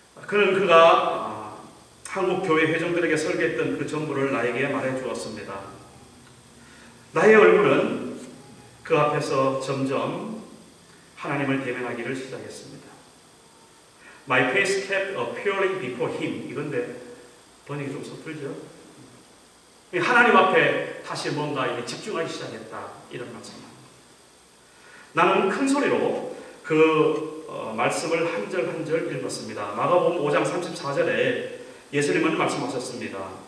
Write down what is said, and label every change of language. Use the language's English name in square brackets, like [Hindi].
[Korean] 그가 한국 교회 회중들에게 설교했던 그 전부를 나에게 말해 주었습니다. 나의 얼굴은 그 앞에서 점점 하나님을 대면하기를 시작했습니다. [English] My face kept appearing before him. [Korean] 이건데 번역이 좀 섣불죠? 하나님 앞에 다시 뭔가 이게 집중하기 시작했다. 이런 말씀입니다. 나는 큰 소리로 그 말씀을 한 절 한 절 읽었습니다. 마가복음 5장 34절에 예수님은 말씀하셨습니다.